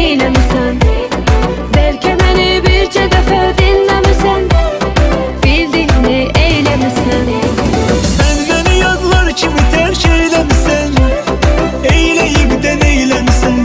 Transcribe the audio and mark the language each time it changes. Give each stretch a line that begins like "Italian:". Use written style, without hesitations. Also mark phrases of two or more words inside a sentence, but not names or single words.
Azerbaijani: eyləmisən. Bəlkə məni bircə dəfə dinləmisən, bildiyini eyləmisən.
Turkish: Sen beni yadlar kimi terk eylemişsen, eyleyip de neylemişsen.